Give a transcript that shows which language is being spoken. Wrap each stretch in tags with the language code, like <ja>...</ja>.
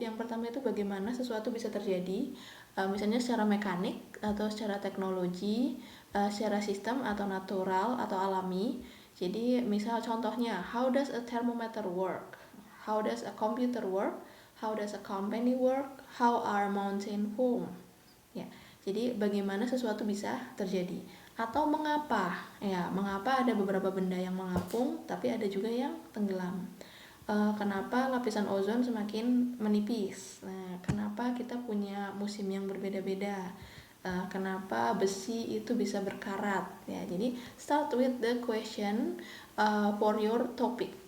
<id>Yang pertama itu bagaimana sesuatu bisa terjadi, misalnya secara mekanik atau secara teknologi, secara sistem atau natural atau alami. Jadi misal contohnya,</id> <en>how does a thermometer work? How does a computer work? How does a company work? How are mountain formed?</en> <id>Ya, jadi bagaimana sesuatu bisa terjadi atau mengapa? Ya, mengapa ada beberapa benda yang mengapung tapi ada juga yang tenggelam. Kenapa lapisan ozon semakin menipis? Nah, kenapa kita punya musim yang berbeda-beda? Kenapa besi itu bisa berkarat? Ya, jadi</id> <en>start with the question for your topic.</en>